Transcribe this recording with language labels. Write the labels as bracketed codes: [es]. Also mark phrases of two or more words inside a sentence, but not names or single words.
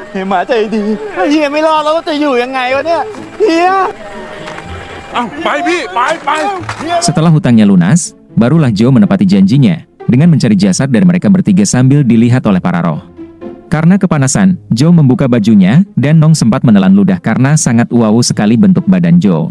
[th] หมาใจดีถ้าเฮียไม่รอดเราก็จะอยู่ยังไงวะเนี่ยเฮีย [id] Setelah hutangnya lunas, barulah Joe menepati janjinya dengan mencari jasad dari mereka bertiga sambil dilihat oleh para roh. Karena kepanasan, Joe membuka bajunya dan Nong sempat menelan ludah karena sangat wow sekali bentuk badan Joe.